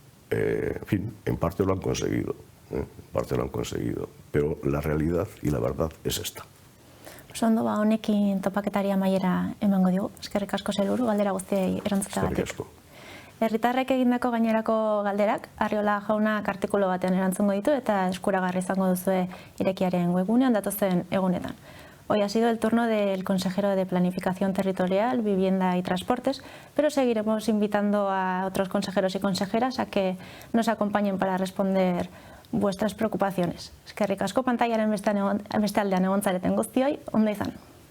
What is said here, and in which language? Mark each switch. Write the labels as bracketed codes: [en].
[es] en fin, en parte lo han conseguido, pero la realidad y la verdad es esta. [eu] Ondo, honekin topaketari amaiera emango digu. Eskerrik asko sailburu, galdera guztiei erantzutagatik. Eskerrik asko. Herritarrek egindako gainerako galderak Arriola jaunak artikulu batean erantzungo ditu eta eskuragarri izango duzue irekiaren webgunean datozen egunetan. [es] Hoy ha sido el turno del consejero de Planificación Territorial, Vivienda y Transportes, pero seguiremos invitando a otros consejeros y consejeras a que nos acompañen para responder vuestras preocupaciones. [eu] Eskerrik asko pantaiaren beste aldean egon zareten guztioi, ondo izan.